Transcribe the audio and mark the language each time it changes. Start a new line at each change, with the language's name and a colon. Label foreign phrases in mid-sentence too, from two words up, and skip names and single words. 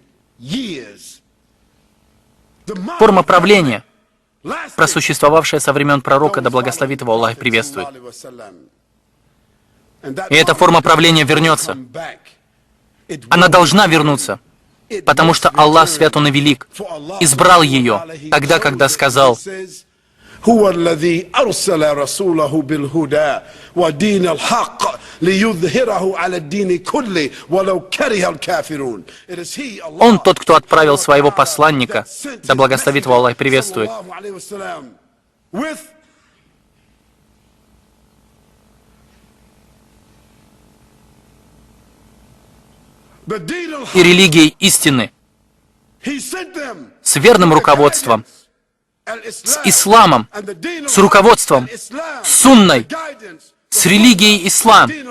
Russian: Форма правления, просуществовавшая со времен пророка, да благословит его Аллах и приветствует. И эта форма правления вернется. Она должна вернуться, потому что Аллах свят Он и велик, избрал ее тогда, когда сказал:
Arabic: هو الذي أرسل رسوله بالهدى ودين الحق ليظهره على الدين كله ولو كره الكافرون.
Russian: Он тот, кто отправил своего посланника, да благословит его Аллах и приветствует, и религией истины, с верным руководством, с исламом, с руководством, с сунной, с религией ислам,